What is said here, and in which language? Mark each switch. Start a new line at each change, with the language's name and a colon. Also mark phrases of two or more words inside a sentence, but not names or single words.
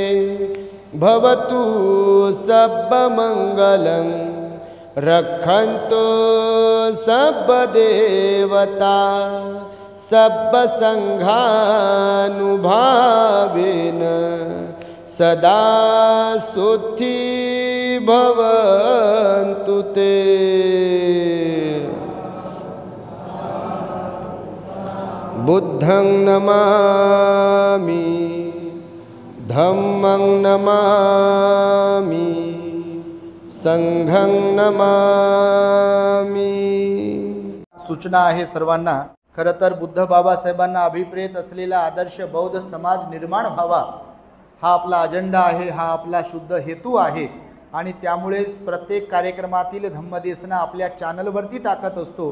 Pali: भवतु सर्वमंगलं रक्षन्तु सर्वदेवता सर्वसंघानुभावेन सदा सुखी भवन्तु ते. बुद्धं नमामि, धम्मं नमामि, संघं नमामि.
Marathi: सूचना आहे सर्वांना. खरं तर बुद्ध बाबासाहेबांना अभिप्रेत असलेला आदर्श बौद्ध समाज निर्माण व्हावा हा आपला अजेंडा आहे, हा आपला शुद्ध हेतू आहे आणि त्यामुळेच प्रत्येक कार्यक्रमातील धम्मदेसना आपल्या चॅनलवरती टाकत असतो.